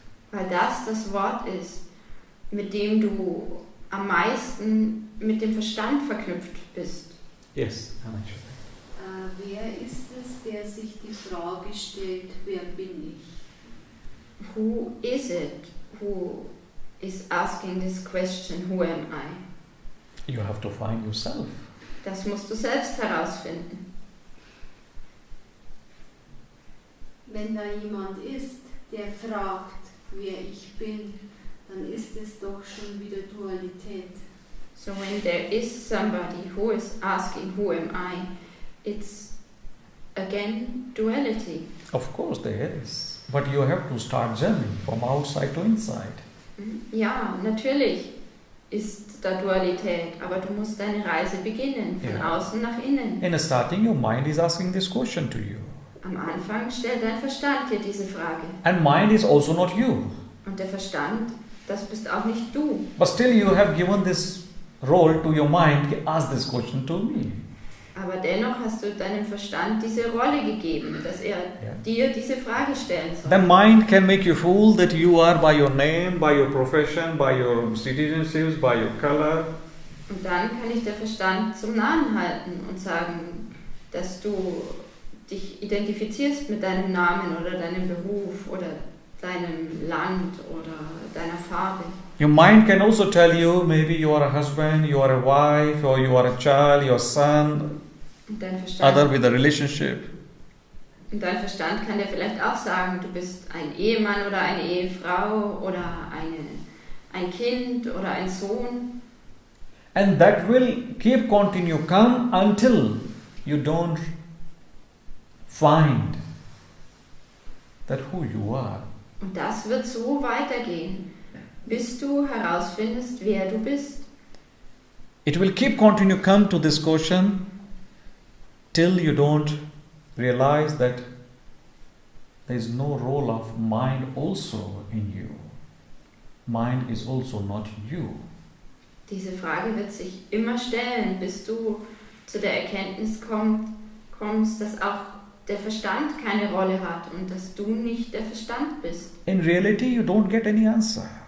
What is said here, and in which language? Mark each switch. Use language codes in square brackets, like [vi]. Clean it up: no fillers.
[de] Weil das Wort ist, mit dem du am meisten mit dem Verstand verknüpft bist. [en] Yes, actually. [de] Wer ist es, der sich die Frage stellt, wer bin ich? [en] Who is it who is asking this question, who am I? You have to find yourself. [de] Das musst du selbst herausfinden. Wenn da jemand ist, der fragt, wer ich bin, dann ist es doch schon wieder Dualität. [en] So when there is somebody who is asking, who am I, it's again duality. Of course there is. But you have to start journey from outside to inside. [de] Ja, natürlich ist da Dualität, aber du musst deine Reise beginnen, von außen nach innen. [en] In starting, your mind is asking this question to you. [de] Am Anfang stellt dein Verstand dir diese Frage. [en] And mind is also not you. [de] Und der Verstand, das bist auch nicht du. [en] But still you have given this role to your mind, ask this question to me. [de] Aber dennoch hast du deinem Verstand diese Rolle gegeben, dass er dir diese Frage stellen soll. [en] The mind can make you fool that you are by your name, by your profession, by your citizenships, by your color. [de] Und dann kann ich der Verstand zum Narren halten und sagen, dass du dich identifizierst mit deinem Namen oder deinem Beruf oder deinem Land oder deiner Farbe. [en] Your mind can also tell you maybe you are a husband, you are a wife, or you are a child, your son, [de] Und dein Verstand, [en] other with a relationship. [de] Und dein Verstand kann dir vielleicht auch sagen, du bist ein Ehemann oder eine Ehefrau oder ein Kind oder ein Sohn. [en] And that will come until you don't find that who you are. [de] Und das wird so weitergehen, bis du herausfindest, wer du bist. [en] It will come to this question till you don't realize that there is no role of mind also in you. Mind is also not you. [de] Diese Frage wird sich immer stellen, bis du zu der Erkenntnis kommst, dass auch der Verstand keine Rolle hat und dass du nicht der Verstand bist. [en] In reality, you don't get any answer.